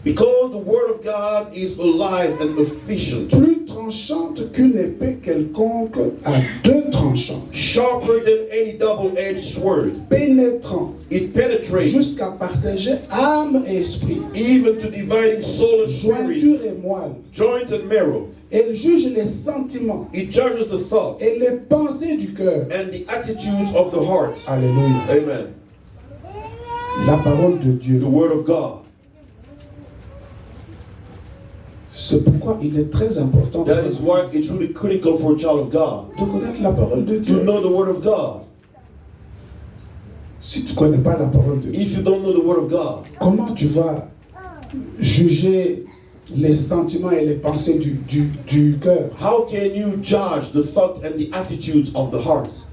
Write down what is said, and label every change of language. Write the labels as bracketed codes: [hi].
[en] because the Word of God is alive and efficient, [fr] plus tranchante qu'une épée quelconque à deux tranchants, [en] sharper than any double-edged sword. [fr] pénétrant [en] It penetrates [fr] jusqu'à partager âme et esprit, [en] even to dividing soul and spirit, [fr] jointure et moelle. [en] joints and marrow. [fr] Elle juge les sentiments [en] It judges the thoughts [fr] et les pensées du cœur. [en] and the attitudes of the heart. [fr] Alléluia. [en] Amen. [fr] La parole de Dieu. [en] The Word of God. [fr] C'est pourquoi il est très important [en] That is why it's really critical for a child of God [fr] de connaître la parole de [en] to [fr] Dieu. [en] know the Word of God. [fr] Si tu ne connais pas la parole de Dieu, [en] If you don't know the Word of God, [fr] comment tu vas juger les sentiments et les pensées du cœur? [en] how can you judge the thought and the attitudes of the heart?